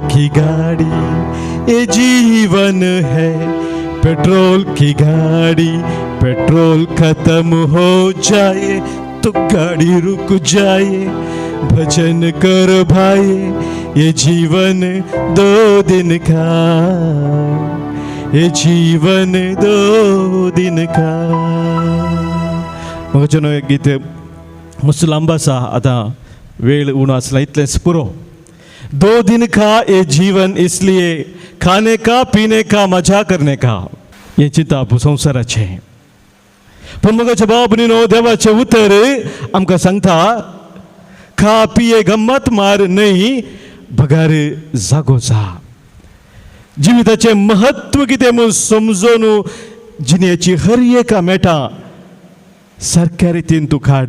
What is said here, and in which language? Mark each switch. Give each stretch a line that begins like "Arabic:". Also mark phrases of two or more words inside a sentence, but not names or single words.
Hindi: की गाड़ी, ये जीवन है पेट्रोल की गाड़ी, पेट्रोल खत्म हो जाए तो गाड़ी रुक जाए, भजन करो भाई, ये जीवन 2 दिन का, ये जीवन 2 दिन का.
Konkani: मगचनो एक गीत मस्त लांब आसा, आतां वेळ उणो आसला, इतलेंच पुरो.
Hindi: 2 दिन का ये जीवन इसलिए, खाने का पीने का मजा करने का, ये
Konkani: चिंता संवसाराचे. पण मगाच्या भावा भयणीनो देवाचे उतर आमकां सांगता, खा पिये गंमत मार नाही, भगार जागो जा. जिविताचे महत्व कितें म्हूण समजून जिणेची हर एका मेटा सारक्या रितीन तूं काड.